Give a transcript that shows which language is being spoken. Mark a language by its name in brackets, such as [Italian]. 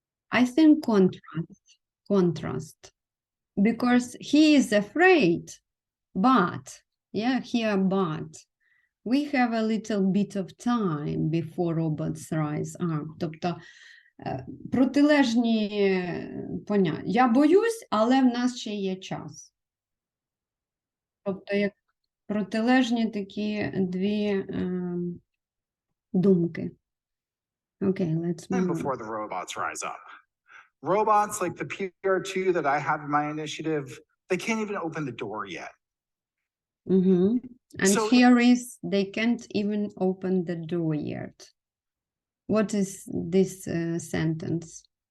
[English] I think contrast, because he is afraid, but, yeah, here, but, we have a little bit of time before robots rise up. [Ukrainian] Тобто, протилежні поняття. Я боюсь, але в нас ще є час. Тобто, як протилежні такі дві думки. [English] Okay, let's move on. Before the robots rise up. Robots like the PR2 that I have in my initiative, they can't even open the door yet. And So- here is, they can't even open the door yet. What is this sentence?